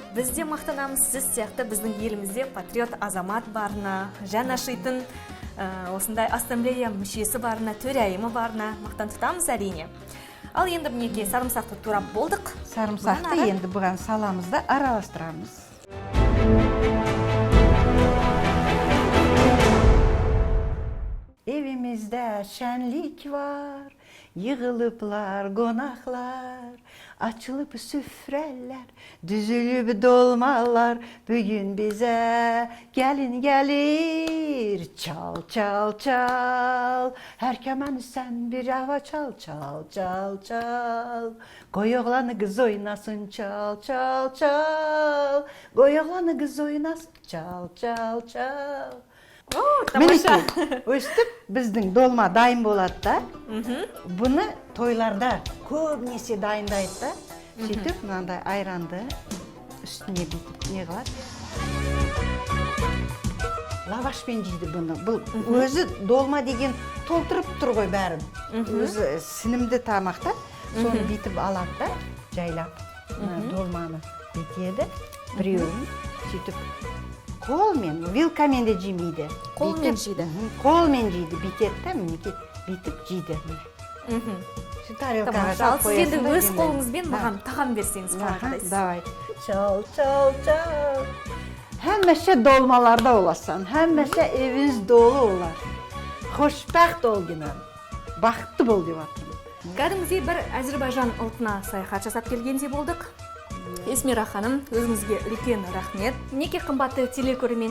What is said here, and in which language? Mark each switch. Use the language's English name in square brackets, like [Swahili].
[Kazakh] Біз де мақтанамыз, сіз сияқты біздің елімізде патриот азамат барына, жан ашитын осындай ассамблея мүшесі барына, төрайымы барына мақтан тұтамыз әрине. Ал енді мінекей сарымсақты турап болдық. Сарымсақты енді бұған саламыз да араластырамыз. [Azerbaijani] Evimizde şenlik var, yığılıplar qonaqlar, açılıb süfrələr, düzülüb dolmalar, bugün bizə gəlin gəlir, çal çal çal, hər kəməni sən bir hava çal çal çal çal, qoy oğlanı qız oynasın çal çal çal, qoy oğlanı qız oynasın çal çal çal. [Kazakh] Тамаша. Өстіп, біздің долма дайын болады да. Бұны тойларда көбінесе дайындайды да. Сөйтіп, мынандай айранды үстіне бүйтіп не қылады. Лавашпен жейді бұны. Бұл өзі долма деген толтырып тұр ғой бәрін. Өзі сінімді тамақта. Соны бүйтіп алады да, жайлап. Долманы бүйтеді, біреуін сөйтіп. Қолмен, вилкамен де жемейді. Қолмен жейді? Қолмен жейді, бүйтеді да, мінекей, бүйтіп жейді. Тамаша, ал сіз енді өз қолыңызбен маған тағам берсеңіз қалай қарайсыз? [Azerbaijani] Давай. Çal, çal, çal. Həmişə dolmalarda olasan, həmişə eviniz dolu olar. Xoşbəxt ol günəm. Baxtlı bol [Kazakh] деп атырмын. Кәдімгідей бір Әзербайжан ұлтына саяхат жасап келгенде болдық. Эсмира ханым, өзіңізге үлкен рахмет. Неке қымбатты телекөрермен